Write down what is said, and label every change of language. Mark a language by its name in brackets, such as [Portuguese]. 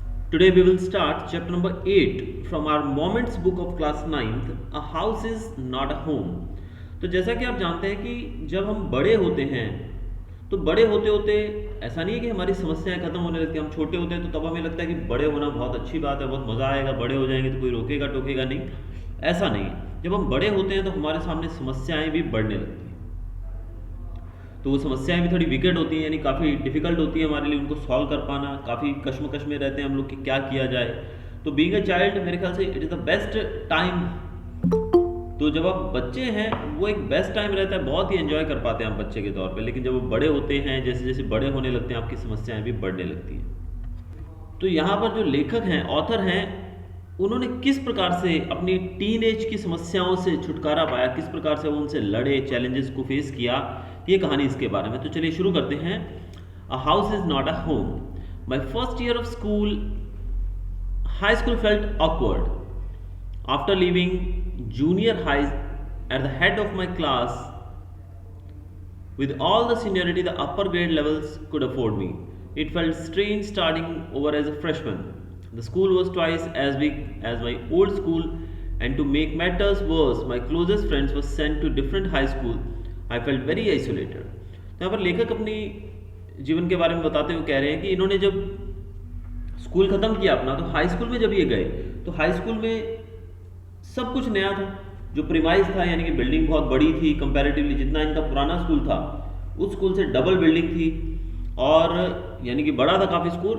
[English] Today we will start chapter number 8 from our Moments book of class 9th. A house is not a home. [Hindi] तो जैसा कि आप जानते हैं कि जब हम बड़े होते हैं तो बड़े होते होते ऐसा नहीं है कि हमारी समस्याएं खत्म होने लगती हैं। हम छोटे होते हैं तो तब हमें लगता है कि बड़े होना बहुत अच्छी बात है, बहुत मज़ा आएगा, बड़े हो जाएंगे तो कोई रोकेगा टोकेगा नहीं। ऐसा नहीं है। जब हम बड़े होते हैं तो हमारे सामने समस्याएं भी बढ़ने लगती हैं। तो वो समस्याएं भी थोड़ी विकेट होती हैं, यानी काफ़ी डिफिकल्ट होती है हमारे लिए उनको सॉल्व कर पाना। काफ़ी कश्मकश में रहते हैं हम लोग कि क्या किया जाए। तो [English] being a child [Hindi] मेरे ख्याल से [English] It is the best time. [Hindi] तो जब आप बच्चे हैं वो एक बेस्ट टाइम रहता है, बहुत ही एंजॉय कर पाते हैं आप बच्चे के तौर पे। लेकिन जब वो बड़े होते हैं, जैसे जैसे बड़े होने लगते हैं, आपकी समस्याएं भी बढ़ने लगती हैं। तो यहाँ पर जो लेखक हैं, ऑथर हैं, उन्होंने किस प्रकार से अपनी टीन एज की समस्याओं से छुटकारा पाया, किस प्रकार से वो उनसे लड़े, चैलेंजेस को फेस किया, ये कहानी इसके बारे में। तो चलिए शुरू करते हैं। [English] A house is not a home. My first year of school, high school felt awkward after leaving junior high at the head of my class with all the seniority the upper grade levels could afford me. It felt strange starting over as a freshman. The school was twice as big as my old school, and to make matters worse, my closest friends were sent to different high school. I felt very isolated. [Hindi] तो यहाँ पर लेखक अपनी जीवन के बारे में बताते हुए कह रहे हैं कि इन्होंने जब स्कूल ख़त्म किया अपना, तो हाई स्कूल में जब ये गए तो हाई स्कूल में सब कुछ नया था। जो प्रीमाइज था, यानी कि बिल्डिंग बहुत बड़ी थी कंपैरेटिवली, जितना इनका पुराना स्कूल था उस स्कूल से डबल बिल्डिंग थी, और यानी कि बड़ा था काफ़ी स्कूल।